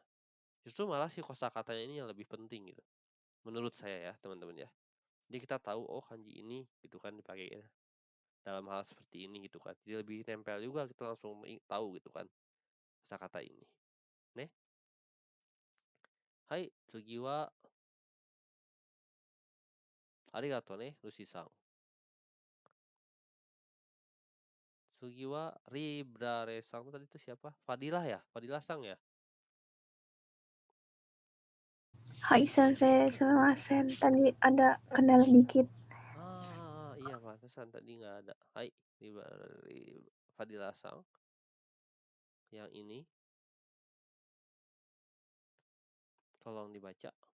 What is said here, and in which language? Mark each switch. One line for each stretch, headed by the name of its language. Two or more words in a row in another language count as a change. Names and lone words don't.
Indonesian: Justru malah si kosakatanya ini yang lebih penting gitu. Menurut saya ya teman-teman ya. Jadi kita tahu oh kanji ini gitu kan dipakai dalam hal seperti ini gitu kan. Jadi lebih nempel juga kita langsung tahu gitu kan kosakata ini. Nih.
Japanese: Hai, 次はありがとうね、ルーシーさん. 次は
Indonesian: Ribrare-san tadi itu siapa? Fadilah ya? Fadilah-san ya?
Japanese: はい先生、すみません.
Indonesian: Tadi ada kendala dikit. Iya pantesan tadi nggak ada. Hai, Fadilah-san. Yang ini tolong dibaca.